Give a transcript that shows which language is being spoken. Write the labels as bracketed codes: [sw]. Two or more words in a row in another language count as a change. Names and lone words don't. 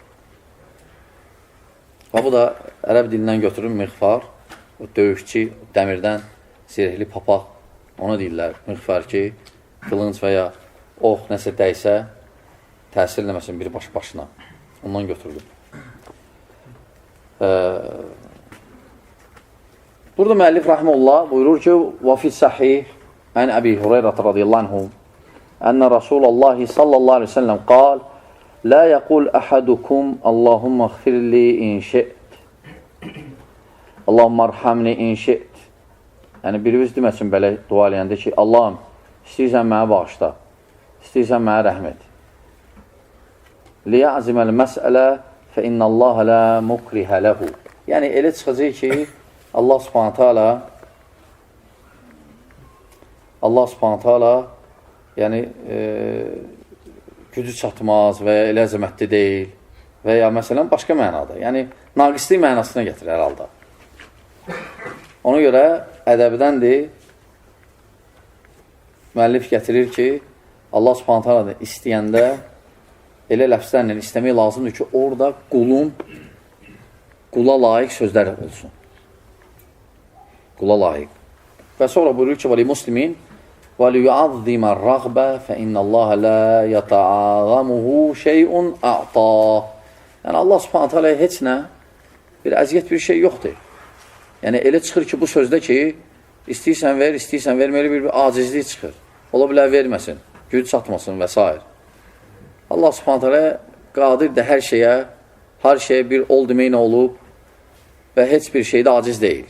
[az] Və bu da ərəb dilindən götürür miğfar, o döyüşçü, dəmirdən zirehli papaq, ona deyirlər miğfar ki, qılınc və ya ox nəsə dəysə, təsir eləməsin bir başına. Ondan götürülür. Burada müəllif rahimehullah buyurur ki, [ar] وَفِي السَّحِيحِ عن أبي هريرة رضي الله عنه أن رسول الله صلى الله عليه وسلم قال لا يقول أحدكم اللهم اغفر لي إن شئت اللهم ارحمني إن شئت. [az] Yəni, birimiz deməsin belə dua eləyəndə ki, Allahım, istəyirsən mənə bağışla, istəyirsən mənə rəhmət. [ar] لِيَعْزِمَ الْمَسْأَلَةِ فَإِنَّ اللّٰهَ لَا مُكْرِهَ لَهُ. [az] Yəni, elə çıxacaq ki, Allah [ar] سبحانه وتعالى [az] yəni gücü çatmaz və ya elə əzəmətli deyil və ya məsələn başqa mənada. Yəni, naqislik mənasına gətirir hər halda. Ona görə ədəbdəndir müəllif gətirir ki, Allah [ar] سبحانه وتعالى [az] istəyəndə elə ləfslərlə istəmək lazımdır ki, orada qula layiq sözlər olsun. Qula layiq. Və sonra buyurur ki, [ar] ولمسلم وَلِيُعَظِّمَ الرَّغْبَ فَإِنَّ اللّٰهَ لَا يَتَعَظَمُهُ شَيْءٌ أَعْطَى. [az] Yəni, Allah [ar] سبحانه وتعالى [az] heç nə, bir əziyyət bir şey yoxdur. Yəni, elə çıxır ki, bu sözdə ki, istəyirsən ver, istəyirsən vermeli bir acizlik çıxır. Ola bilər verməsin, güc çatmasın və s. Allah [ar] سبحانه وتعالى [az] qadirdir hər şeyə bir ol deməklə olub və heç bir şeydə aciz deyil.